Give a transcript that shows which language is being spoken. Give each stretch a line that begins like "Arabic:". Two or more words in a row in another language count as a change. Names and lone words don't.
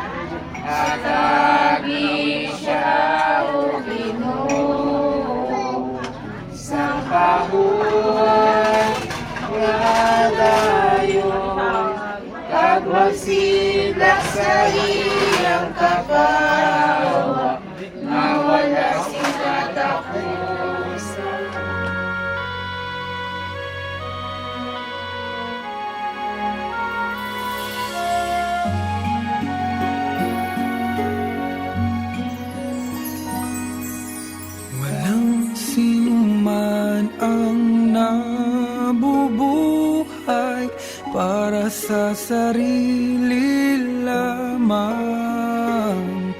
Hiligaynon: Hatagi siya o Ginoo sa kabuhay nga dayon. Kag magsilak sa iyang kapawa, nga wala sing katapusan.
Filipino: Walang sinuman ang nabubuhay para sa sarili lamang.